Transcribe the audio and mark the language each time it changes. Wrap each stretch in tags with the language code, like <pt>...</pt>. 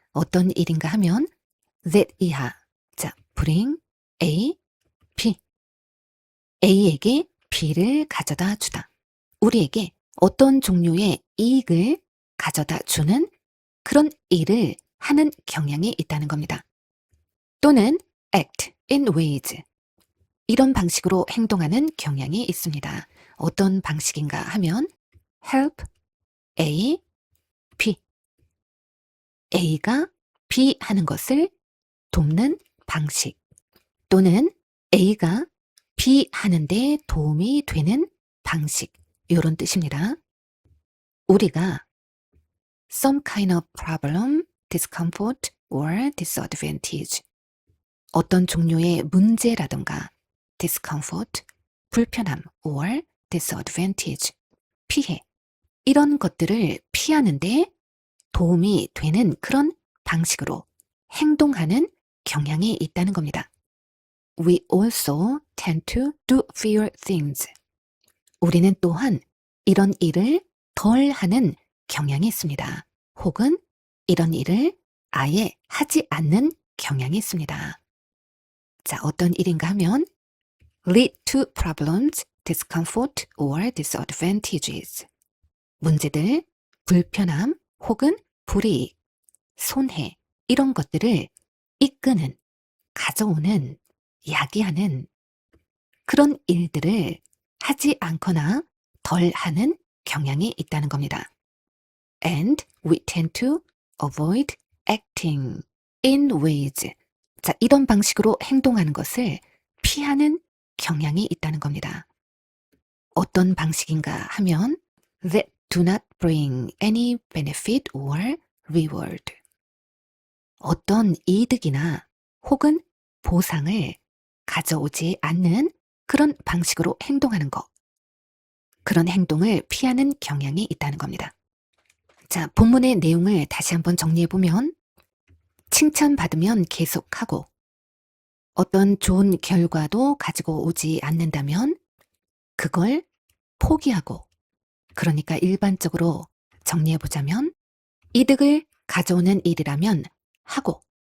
<ko>어떤 일인가 하면</ko> <en>that</en> <ko>이하.</ko> <en>자, bring A, B.</en> <ko>A에게 B를 가져다 주다. 우리에게 어떤 종류의 이익을 가져다 주는 그런 일을 하는 경향이 있다는 겁니다. 또는</ko> <en>act in ways.</en> <ko>이런 방식으로 행동하는 경향이 있습니다. 어떤 방식인가 하면 help A, B. A가 B 하는 것을 돕는 방식 또는 A가 B 하는데 도움이 되는 방식 이런 뜻입니다. 우리가</ko> <en>some kind of problem, discomfort or disadvantage</en> <ko>어떤 종류의 문제라든가</ko> <en>discomfort,</en> <ko>불편함</ko> <en>or disadvantage,</en> <ko>피해 이런 것들을 피하는데 도움이 되는 그런 방식으로 행동하는 경향이 있다는 겁니다.</ko> <en>We also tend to do fewer things.</en> <ko>우리는 또한 이런 일을 덜 하는 경향이 있습니다. 혹은 이런 일을 아예 하지 않는 경향이 있습니다.</ko> <en>자,</en> <ko>어떤 일인가 하면</ko> <en>lead to problems, discomfort or disadvantages.</en> <ko>문제들, 불편함 혹은 불이익, 손해 이런 것들을 이끄는, 가져오는, 야기하는 그런 일들을 하지 않거나 덜 하는 경향이 있다는 겁니다.</ko> <en>And we tend to avoid acting in ways.</en> <ko>자, 이런 방식으로 행동하는 것을 피하는 경향이 있다는 겁니다. 어떤 방식인가 하면</ko> <en>that do not bring any benefit or reward.</en> <ko>어떤 이득이나 혹은 보상을 가져오지 않는 그런 방식으로 행동하는 것. 그런 행동을 피하는 경향이 있다는 겁니다. 자, 본문의 내용을 다시 한번 정리해보면 칭찬받으면 계속하고 어떤 좋은 결과도 가지고 오지 않는다면 그걸 포기하고 그러니까 일반적으로 정리해보자면 이득을 가져오는 일이라면 하고</ko>